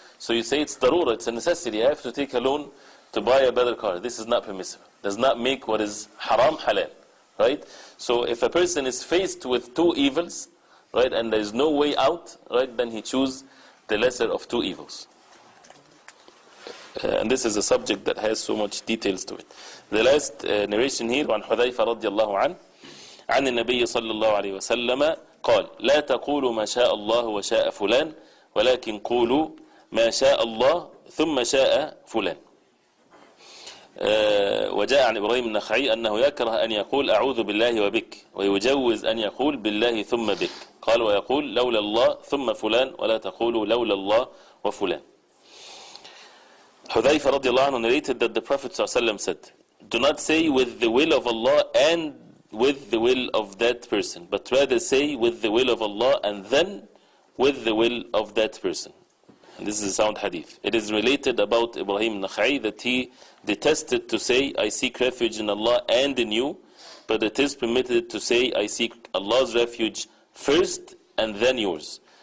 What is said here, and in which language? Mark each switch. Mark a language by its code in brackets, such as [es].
[en] So you say it's darura, it's a necessity. You have to take a loan to buy a better car. This is not permissible. Does not make what is haram halal. Right? So if a person is faced with two evils, right, and there is no way out, right, then he chooses the lesser of two evils. And this is a subject that has so much details to it. [ar] The last narration here, عن حذيفة رضي الله عنه عن النبي صلى الله عليه وسلم قال لا تقولوا ما شاء الله وشاء فلان ولكن قولوا ما شاء الله ثم شاء فلان. وجاء عن إبراهيم النخعي أنه يكره أن يقول أعوذ بالله وبك، ويجوز أن يقول بالله ثم بك. قال ويقول لولا الله ثم فلان ولا تقولوا لولا الله وفلان. [en] Hudayfa radiallahu anhu narrated that the Prophet ﷺ said, do not say with the will of Allah and with the will of that person, but rather say with the will of Allah and then with the will of that person. And this is a sound hadith. It is related about Ibrahim Nakha'i that he detested to say, I seek refuge in Allah and in you, but it is permitted to say, I seek Allah's refuge first and then yours.